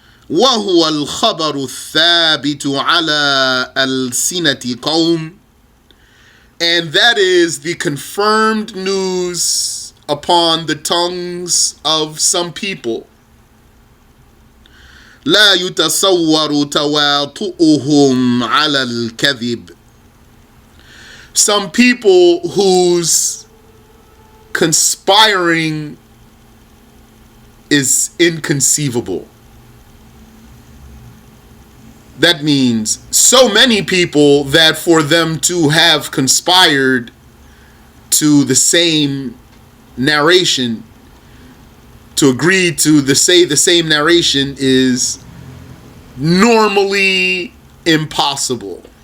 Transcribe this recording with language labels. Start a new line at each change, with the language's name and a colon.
Arabic: وَهُوَ الْخَبَرُ الثَّابِتُ عَلَى أَلْسِنَةِ قَوْمٍ.
English: And that is the confirmed news upon the tongues of some people.
Arabic: لا يتصور تواطؤهم على الكذب.
English: Some people whose conspiring is inconceivable. That means so many people that for them to have conspired to the same narration, to agree to the same narration, is normally impossible.